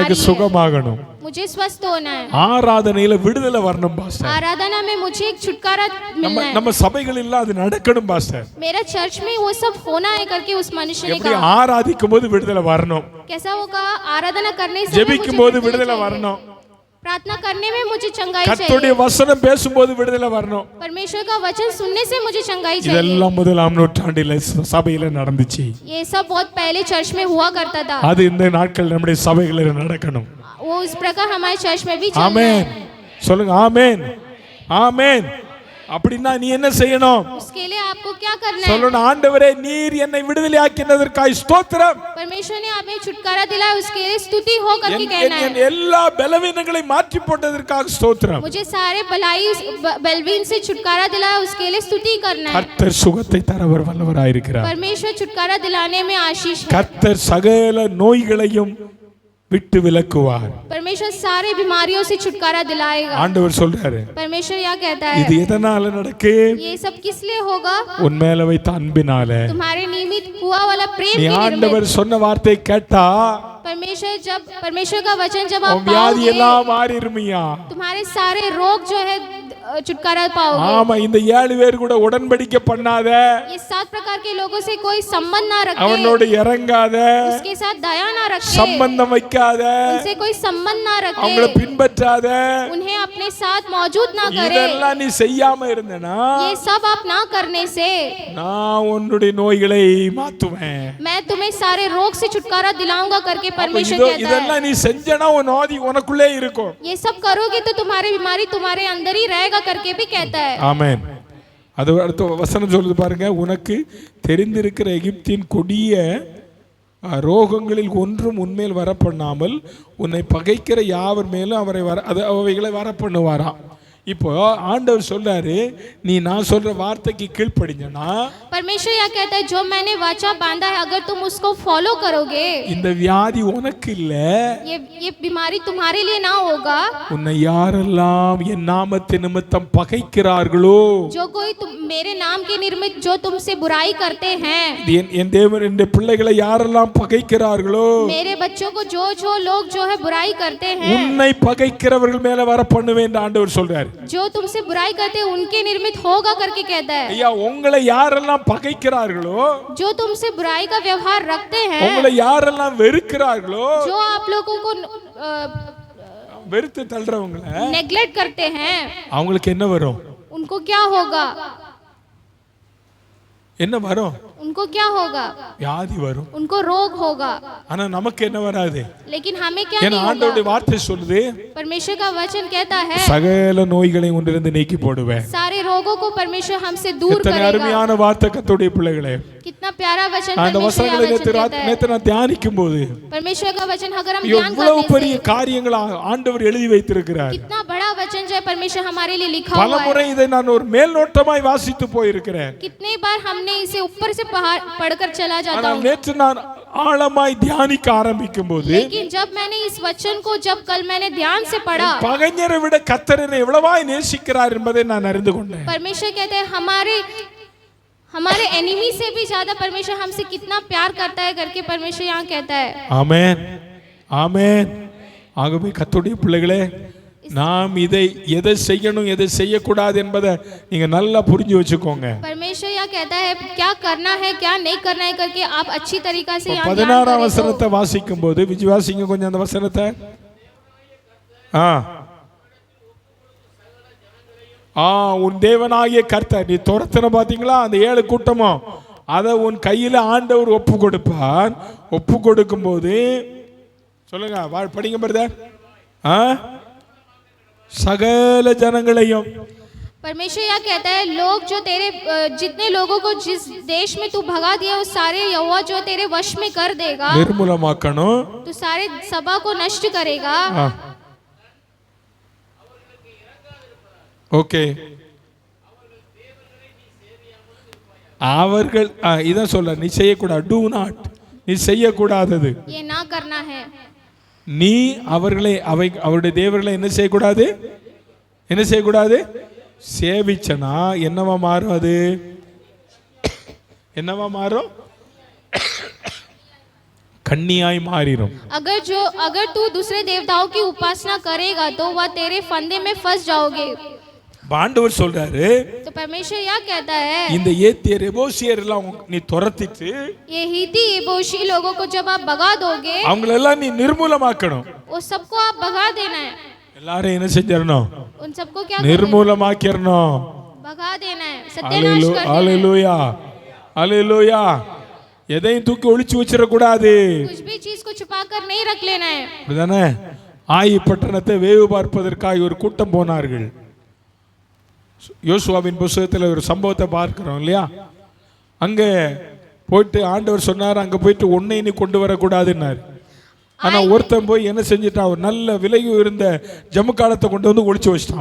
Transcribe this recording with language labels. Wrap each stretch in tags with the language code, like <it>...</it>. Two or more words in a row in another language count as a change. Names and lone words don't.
<ta>எனக்கு</ta> <hi>है,</hi> <ta>சுகமாகணும்,</ta> <hi>मुझे स्वस्थ होना है,</hi> <ta>ஆராதனையில விடுதலை வரணும் பாஸ்டர்,</ta> <hi>आराधना में मुझे एक छुटकारा मिलना है,</hi> <ta>நம்ம சபைகளில் அது நடக்கணும் பாஸ்டர்.</ta> <hi>मेरा चर्च में वो सब होना है करके उस मनुष्य ने</hi> <ta>எப்படி</ta> <hi>कहा।</hi> <ta>ஆராதிக்கும் போது விடுதலை வரணும்,</ta> <hi>कैसा वो कहा, आराधना करने से</hi> <ta>ஜெபிக்கும் போது விடுதலை வரணும்,</ta> <hi>प्रार्थना करने में मुझे चंगाई</hi> <ta>கர்த்தருடைய</ta> <hi>चाहिए,</hi> <ta>வசனம் பேசும்போது விடுதலை வரணும்.</ta> <hi>परमेश्वर का वचन सुनने से मुझे चंगाई चाहिए।</hi> <ta>இதெல்லாம் முதலாம் நூற்றாண்டில சபையில நடந்துச்சு.</ta> <hi>ये सब बहुत पहले चर्च में हुआ करता था,</hi> <ta>அது இந்த நாட்கள் நம்முடைய சபைகளில் நடக்கணும்.</ta> <hi>वो इस प्रकार हमारे चर्च में भी चलना</hi> <ta>ஆமென்,</ta> <hi>है।</hi> <ta>சொல்லுங்க ஆமென், ஆமென். அப்படின்னா நீ என்ன செய்யணும்?</ta> <hi>उसके लिए आपको क्या करना है?</hi> <ta>சொல்லணும், ஆண்டவரே நீர் என்னை விடுதலையாக்கினதற்காய் ஸ்தோத்திரம்,</ta> <hi>परमेश्वर ने हमें छुटकारा दिलाया, उसके लिए स्तुति हो करके कहना</hi> <ta>என்</ta> <hi>है।</hi> <ta>எல்லா பலவீனங்களை மாற்றி போட்டதற்காக ஸ்தோத்திரம்.</ta> <hi>मुझे सारे बलवीन से छुटकारा दिलाया, उसके लिए स्तुति करना है।</hi> <ta>கர்த்தர் சுகத்தை தரவர் வல்லவராயிருக்கிறார்.</ta> <hi>परमेश्वर छुटकारा दिलाने में आशीष है।</hi> <ta>கர்த்தர் சகல நோய்களையும் விட்டு விலக்குவார்.</ta> <hi>परमेश्वर सारे बीमारियों से छुटकारा दिलाएगा।</hi> <ta>ஆண்டவர் சொல்றாரு,</ta> <hi>परमेश्वर यह कहता</hi> <ta>இது</ta> <hi>है,</hi> <ta>எதனால நடக்கு?</ta> <hi>ये सब किस लिए होगा?</hi> <ta>உன் மேல வைத்த அன்பினால.</ta> <hi>तुम्हारे नियमित हुआ वाला प्रेम</hi> <ta>நீ</ta> <hi>के निमित्त।</hi> <ta>ஆண்டவர் சொன்ன வார்த்தை கேட்டா</ta> <hi>परमेश्वर का वचन जब आप</hi> <ta>உன் வியாதி</ta> <hi>पाओगे,</hi> <ta>எல்லாம் மாறிடுமியா?</ta> <hi>तुम्हारे सारे रोग जो है छुटकारा पाओगे।</hi> <ta>ஆமா, இந்த 7 பேர் கூட உடன்படிக்கை பண்ணாத,</ta> <hi>ये 7 प्रकार के लोगों से कोई संबंध ना रखे,</hi> <ta>அவனோடு இறங்காத,</ta> <hi>उसके साथ दया ना रखे,</hi> <ta>சம்பந்தம் வைக்காத,</ta> <hi>उनसे कोई संबंध ना</hi> <ta>அவங்கள</ta> <hi>रखे,</hi> <ta>பின்பற்றாத,</ta> <hi>उन्हें अपने साथ मौजूद ना करे।</hi> <ta>இதெல்லாம் நீ செய்யாம இருந்தனா</ta> <hi>ये सब आप ना करने से</hi> <ta>நான் உன்னுடைய நோய்களை மாத்துவேன்.</ta> <hi>मैं तुम्हें सारे रोग से छुटकारा दिलाऊंगा करके परमेश्वर कहता है।</hi> <ta>இதெல்லாம் நீ செஞ்சனா உன் நோய் உனக்குள்ளே இருக்கும்.</ta> <hi>ये सब करोगे तो तुम्हारी बीमारी तुम्हारे अंदर ही रहेगा करके भी कहता है।</hi> <ta>ஆமென். அது அடுத்த வசனம் சொல்லுது பாருங்க, உனக்கு தெரிந்திருக்கிற எகிப்தின் கொடிய ரோகங்களில் ஒன்றும் உன்மேல் வரப்பண்ணாமல் உன்னை பகைக்கிற யாவர் மேலும் அவைகளை வரப்பண்ணுவாராம். இப்போ ஆண்டவர் சொல்றாரு, நீ நான் சொல்ற வார்த்தைக்கு கீழ்ப்படிஞ்சனா,</ta> <hi>परमेश्वर यह कहता है, जो मैंने वाचा बांधा है अगर तुम उसको फॉलो करोगे,</hi> <ta>இந்த வியாதி உனக்கு இல்ல,</ta> <hi>ये बीमारी तुम्हारे लिए ना होगा।</hi> <ta>உன்னை யாரெல்லாம் என் நாமத்தின் நிமித்தம் பகைக்கிறார்களோ,</ta> <hi>जो कोई मेरे नाम के निर्मित जो तुमसे बुराई करते हैं,</hi> <ta>என் தேவன் என் பிள்ளைகளை யாரெல்லாம் பகைக்கிறார்களோ,</ta> <hi>मेरे बच्चों को जो लोग जो है बुराई करते हैं,</hi> <ta>உன்னை பகைக்கிறவர்கள் மேல வர பண்ணுவேன் ஆண்டவர் சொல்றாரு.</ta> <hi>जो तुमसे बुराई करते हैं उनके निर्मित होगा करके कहता है।</hi> <ta>ஐயா, உங்களை யாரெல்லாம் பகைக்கிறார்களோ,</ta> <hi>जो तुमसे बुराई का व्यवहार रखते हैं,</hi> <ta>உங்களை யாரெல்லாம் வெறுக்கிறார்களோ,</ta> <hi>जो आप लोगों को</hi> <ta>வெறுத்து தள்ளுறவங்களை</ta> <hi>नेग्लेक्ट करते हैं,</hi> <ta>அவங்களுக்கு என்ன வரும்?</ta> <hi>उनको क्या होगा?</hi> <ta>என்ன வரும்?</ta> <hi>उनको क्या होगा?</hi> <ta>வியாதி வரும்.</ta> <hi>उनको रोग होगा।</hi> <ta>ஆனா நமக்கு என்ன வராது?</ta> <hi>लेकिन हमें क्या</hi> <ta>ஏன்னா</ta> <hi>नहीं</hi> <ta>ஆண்டவருடைய</ta> <hi>होगा?</hi> <ta>வார்த்தை சொல்லுது,</ta> <hi>परमेश्वर का वचन कहता है,</hi> <ta>சகல நோய்களை உன்னிலிருந்து நீக்கி போடுவேன்.</ta> <hi>सारे रोगों को परमेश्वर हमसे दूर</hi> <ta>எத்தனை</ta> <hi>करेगा।</hi> <ta>அருமையான வார்த்தை கர்த்தருடைய பிள்ளைகளே.</ta> <hi>कितना प्यारा वचन</hi> <ta>நான் இந்த</ta> <hi>परमेश्वर</hi> <ta>வசனங்களை</ta> <hi>का वचन कहता है।</hi> <ta>நேத்து நான் தியானிக்கும் போது</ta> <hi>परमेश्वर का वचन अगर हम ध्यान</hi> <ta>எவ்வளவு</ta> <hi>करने</hi> <ta>பெரிய</ta> <hi>से,</hi> <ta>காரியங்களை ஆண்டவர் எழுதி வைத்திருக்கிறார்.</ta> <hi>कितना बड़ा वचन जो है परमेश्वर हमारे लिए लिखा</hi> <ta>பல</ta> <hi>हुआ है।</hi> <ta>முறை இதை நான் ஒரு மேல்நோட்டமாய் வாசித்து போயிருக்கிறேன்.</ta> <hi>कितने बार हमने इसे ऊपर से पढ़कर चला जाता</hi> <ta>ஆனால்</ta> <hi>हूँ,</hi> <ta>நேற்று நான் ஆழமாய் தியானிக்க ஆரம்பிக்கும் போது</ta> <hi>लेकिन जब मैंने इस वचन को कल मैंने ध्यान से पढ़ा,</hi> <ta>பகைஞரை விட கர்த்தர் என்னை எவ்வளவாய் நேசிக்கிறார் என்பதை நான் அறிந்து கொண்டேன்.</ta> <hi>परमेश्वर कहते हैं हमारे एनिमी से भी ज्यादा परमेश्वर हमसे कितना प्यार करता है करके परमेश्वर यहाँ कहता है।</hi> <ta>ஆமென், ஆமென். ஆகவே கர்த்தருடைய பிள்ளைகளே, நாம் இதை எதை செய்யணும் எதை செய்யக்கூடாது என்பதை நீங்க நல்லா புரிஞ்சு வச்சுக்கோங்க.</ta> <hi>परमेश्वर यह कहता है क्या करना है क्या नहीं करना है करके आप अच्छी तरीका से यहाँ ध्यान 16 करें</hi> <ta>வசனத்தை வாசிக்கும் போது விசுவாசிங்க கொஞ்சம் அந்த வசனத்தை. உன் தேவனாகிய கர்த்தர் நீ துரத்தின பாத்தீங்களா அந்த 7 கூட்டமும் அதை உன் கையில ஆண்டவர் ஒப்பு கொடுப்பார். ஒப்பு கொடுக்கும் போது சொல்லுங்க படிங்க பிரதர். சகல ஜனங்களையும்</ta> <hi>परमेश्वर यह कहता है लोग जो तेरे जितने लोगों को जिस देश में तू भगा दिया उस सारे यहोवा जो तेरे वश में कर देगा,</hi> <ta>निर्मूलमाकணும்,</ta> <hi>तू सारे सभा को नष्ट करेगा.</hi> <ta>ஓகே அவர்கள் இதான் சொல்ல நீ செய்யக்கூடாது.</ta> <en>do not</en> <ta>நீ செய்யக்கூடாதது</ta> <hi>ये ना करना है.</hi> <ta>நீ அவர்களை அவருடைய தேவர்களை என்ன செய்யக்கூடாது என்ன செய்யக்கூடாது சேவிச்சனா என்னவா மாறும் அது என்னவா மாறும் கன்னியாய் மாறிடும்.</ta> <hi>अगर तू दूसरे देवताओं की उपासना करेगा तो वह तेरे फंदे में फंस जाओगे.</hi> <ta>ஆண்டவர் சொல்றாரு</ta> <hi>तो परमेश्वर यह कहता है</hi> <ta>இந்த ஏத்தியர் எபோசியர் எல்லாம் நீ துரத்திட்டு</ta> <hi>ये हिती एबोशी लोगों को जब आप भगा दोगे</hi> <ta>அவங்கள எல்லாம் நீ निर्मूलமாக்கணும்.</ta> <hi>वो सबको आप भगा देना है.</hi> <ta>எல்லாரும் என்ன செஞ்சிரணும்</ta> <hi>उन सबको क्या</hi> <ta>निर्मूलமாக்கிரணும்</ta> <hi>भगा देना है. सत्यानाश कर देना है. हालेलुया हालेलुया.</hi> <ta>எதையும் தூக்கி ஒளிச்சு வச்சிர கூடாது.</ta> <hi>कुछ भी चीज को छुपा कर नहीं रख लेना है.</hi> <ta>அப்படிதானே? ஆயி பட்டணத்தை வேவு பார்ப்பதற்காக ஒரு கூட்டம் போனார்கள். யோசுவாவின் புத்தகத்தில் ஒரு சம்பவத்தை பார்க்கிறோம் இல்லையா? அங்க போயிட்டு ஆண்டவர் சொன்னார் அங்க போயிட்டு ஒன்னை நீ கொண்டு வரக்கூடாதுன்னாரு. ஆனா ஒருத்தன் போய் என்ன செஞ்சுட்டான் ஒரு நல்ல விலை உயர்ந்த ஜமுக்காலத்தை கொண்டு வந்து ஒளிச்சு வச்சிட்டான்.</ta>